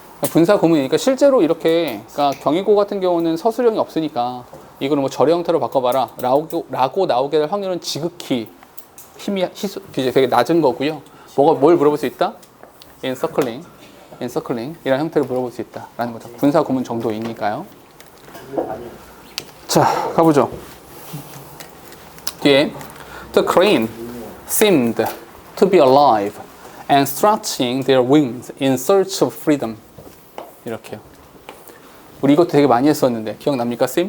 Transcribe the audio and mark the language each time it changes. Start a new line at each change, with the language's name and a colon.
Korean: 분사 구문이니까 실제로 이렇게, 그러니까 경희고 같은 경우는 서술형이 없으니까 이거는 뭐 절의 형태로 바꿔봐라 라고 나오게 될 확률은 지극히 되게 낮은 거고요. 뭘 물어볼 수 있다? encircling 이라는 형태로 물어볼 수 있다라는 거죠. 분사 구문 정도이니까요. 자, 가보죠. 뒤에
English: The crane seemed to be alive and stretching their wings in search of freedom.
Korean: 이렇게요. 우리 이것도 되게 많이 했었는데 기억납니까?